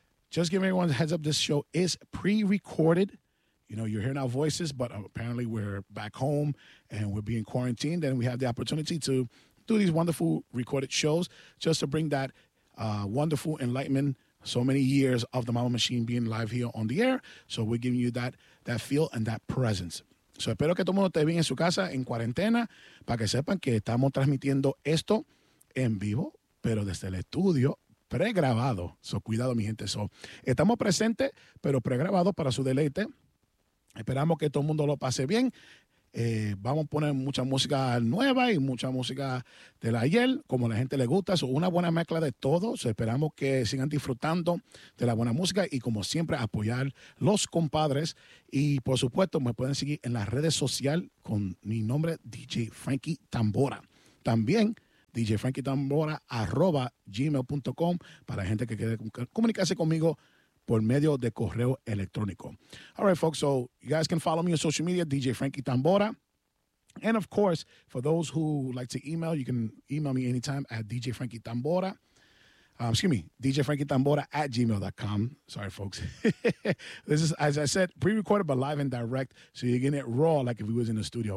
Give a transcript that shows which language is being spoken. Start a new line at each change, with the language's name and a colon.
English: Just give everyone a heads up, this show is pre-recorded. You know, you're hearing our voices, but apparently we're back home and we're being quarantined, and we have the opportunity to do these wonderful recorded shows just to bring that wonderful enlightenment, so many years of the Mambo Machine being live here on the air. So we're giving you that feel and that presence.
Spanish: So espero que todo el mundo esté bien en su casa, en cuarentena, para que sepan que estamos transmitiendo esto en vivo, pero desde el estudio pregrabado. So cuidado, mi gente. So estamos presentes, pero pregrabados para su deleite. Esperamos que todo el mundo lo pase bien. Vamos a poner mucha música nueva y mucha música del ayer, como a la gente le gusta. So una buena mezcla de todo. So esperamos que sigan disfrutando de la buena música y, como siempre, apoyar los compadres. Y, por supuesto, me pueden seguir en las redes sociales con mi nombre, DJ Frankie Tambora. También DJ Frankie Tambora @gmail.com para la gente que quiere comunicarse conmigo por medio de correo electrónico.
English: All right, folks, so you guys can follow me on social media, DJ Frankie Tambora. And, of course, for those who like to email, you can email me anytime at DJ Frankie Tambora. DJ Frankie Tambora @gmail.com. Sorry, folks. This is, as I said, pre-recorded but live and direct, so you're getting it raw like if we was in the studio.